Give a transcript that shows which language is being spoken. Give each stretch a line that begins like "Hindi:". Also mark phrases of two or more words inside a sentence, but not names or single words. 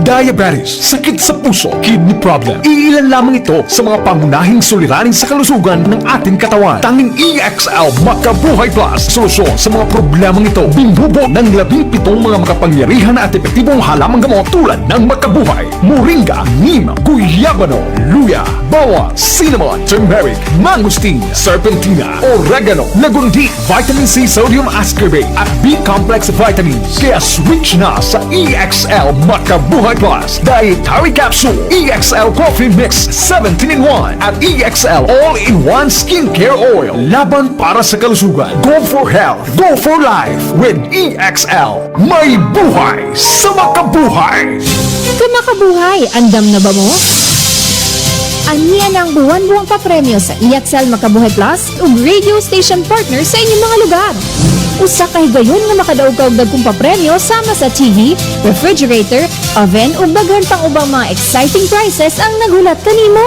Filipino: Diabetes, sakit sa puso,
English: kidney problem.
Filipino: Iilan lamang ito sa mga pangunahing suliranin sa kalusugan ng ating katawan. Tanging EXL Makabuhay Plus, solusyon sa mga problemang ito. Binubuo ng 17 mga makapangyarihan at epektibong halamang gamot tulad ng Makabuhay, Moringa, Neem, Guyabano, Luya, Bawang, Cinnamon, Turmeric, Mangosteen, Serpentina, Oregano, Lagundi, Vitamin C, Sodium Ascorbate at
English: B-complex vitamins.
Filipino: Kaya switch na sa EXL Makabuhay Plus Dietary Capsule, EXL Coffee Mix 17-in-1 at EXL All-in-One Skincare Oil. Laban para sa kalusugan.
English: Go for health. Go for life with EXL.
Filipino: May buhay sa makabuhay.
Cebuano: Kumakabuhay, andam na ba mo? Aniya ng buwan-buwang papremyo sa EXL Makabuhay Plus ug
English: radio station partner
Cebuano: sa inyong mga lugar. Usa ka higayon nga makadaog-og dagkong papremyo sama sa TV, refrigerator, oven ug daghan pang ubang mga
English: exciting prizes
Cebuano: ang nagulat kanimo.